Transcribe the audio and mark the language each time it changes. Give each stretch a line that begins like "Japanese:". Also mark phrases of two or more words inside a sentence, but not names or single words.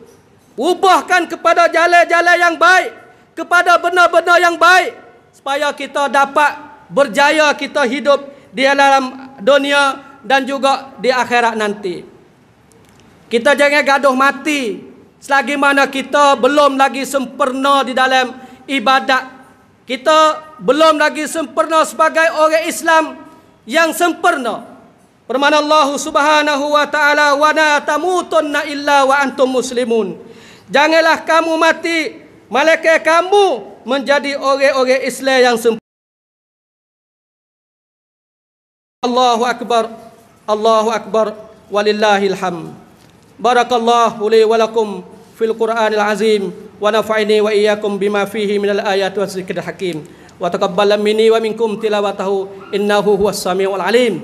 Malay: Ubahkan kepada jalan-jalan yang baik, kepada benda-benda yang baik, supaya kita dapat berjaya kita hidup di dalam dunia dan juga di akhirat nanti. Kita jangan gaduh mati selagi mana kita belum lagi sempurna di dalam ibadat. Kita belum lagi sempurna sebagai orang Islam yang sempurna. Firman Allah
Arabic: سبحانه وتعالى, "ولا تموتن إلا وأنتم مسلمون."
Malay: Janganlah kamu mati malaikat kamu menjadi orang-orang Islam yang sempurna.
Arabic: الله أكبر. الله أكبر ولله الحمد. بارك الله لي ولكم في القرآن العظيم ونفعني وإياكم بما فيه من الآيات والذكر الحكيم. وتقبل مني ومنكم تلاوته إنه هو السميع العليم.